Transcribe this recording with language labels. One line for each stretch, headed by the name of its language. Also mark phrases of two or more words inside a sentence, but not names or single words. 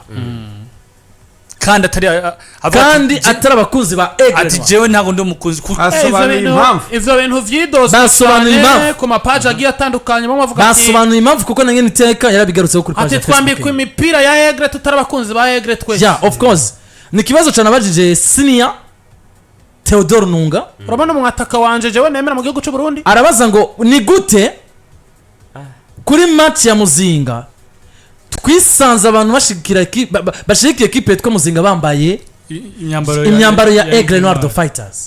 Rundi: kandi atari abakunzi ba Aigle Noire ati jewe ntago ndi umukunzi asobanuye impamvu ivyo bintu vyidoze basobanuye impamvu ku mapaje agiye atandukanye bamwe bavuga ati basobanuye impamvu kuko nange niteka yarabigarutseho kuri page ati twambikwe imipira ya Aigle tutari abakunzi ba Aigle twese
English: yeah of course
Rundi: ni kibazo cyane abajije senior Theodore Nunga urabona umwataka wanje jewe nemera mu gihugu cy'u Burundi arabaza ngo ni gute kuri match ya Muzinga twisanze abantu bashigikira equipe yitwa Muzinga bambaye imyambaro ya Aigle Noire the Fighters